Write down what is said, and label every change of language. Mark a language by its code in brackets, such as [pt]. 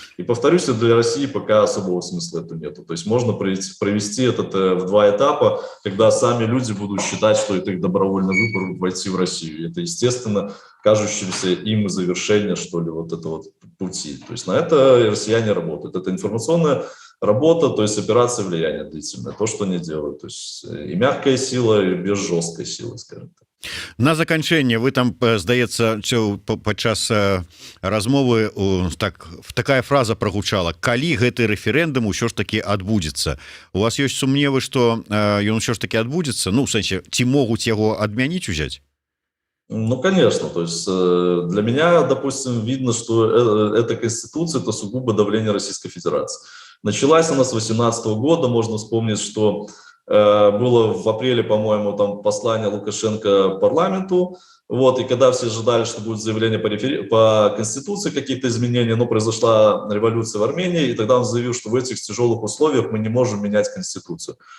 [ru] И повторюсь, для России пока особого смысла это нету. То есть можно провести этот в два этапа, когда сами люди будут считать, что это их добровольный выбор войти в Россию. И это, естественно, кажущееся им завершение, что ли, вот этого вот пути. То есть на это россияне работают. Это информационная работа, то есть операция влияния длительная, то, что они делают. То есть и мягкая сила, и без жесткой силы, скажем так. [be] На заканчэнне вы там, здаецца, падчас размовы такая фраза прагучала: калі гэты рэферэндум усё ж таки адбудзецца. У вас ёсць сумневы, што ён усё ж таки адбудзецца? Ну, в сэнсе, ці могуць яго адмяніць, узяць? [ru] Ну, конечно. То есть для меня, допустим, видно, что эта конституция – это сугубо давление Российской Федерации. Началась она с 2018 года. Можно вспомнить, что было в апреле, по-моему, там послание Лукашенко парламенту. Вот, и когда все ожидали, что будет заявление по Конституции, какие-то изменения, но произошла революция в Армении, и тогда он заявил, что в этих тяжелых условиях мы не можем менять Конституцию.